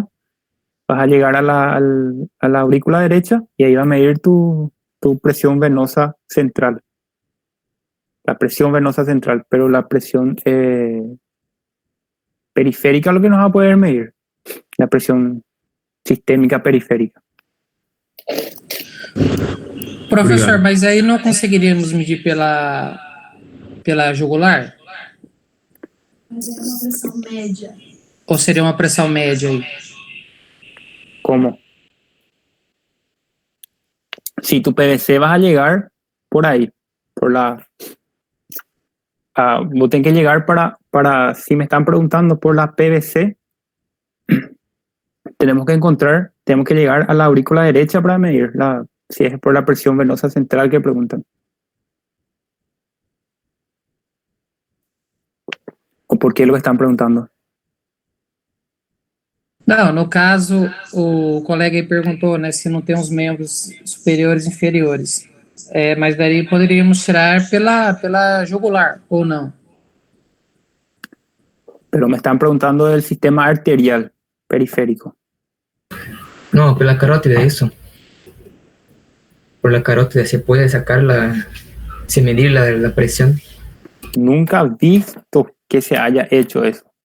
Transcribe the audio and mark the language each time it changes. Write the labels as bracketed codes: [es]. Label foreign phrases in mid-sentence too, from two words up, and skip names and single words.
[es] Vas a llegar a la aurícula derecha y ahí va a medir tu presión venosa central. La presión venosa central, pero la presión periférica es lo que nos va a poder medir. La presión sistêmica periférica. [pt] Professor, Obrigado. mas aí não conseguiríamos medir pela jugular? Mas é uma pressão média. Ou seria uma pressão média aí? [es] ¿Cómo? Si tu PVC vas a llegar por ahí, por la... vos tenés que llegar para, si me están preguntando por la PVC, tenemos que llegar a la aurícula derecha para medir si es por la presión venosa central que preguntan. ¿O por qué lo están preguntando? [pt] Não, no caso, o colega aí perguntou, né, se não tem os membros superiores e inferiores. Mas daí poderíamos tirar pela jugular, ou não? [es] Pero me están preguntando del sistema arterial periférico. No, por la carótida, eso. Por la carótida se puede sacar se medir la presión. Nunca he visto que se haya hecho eso.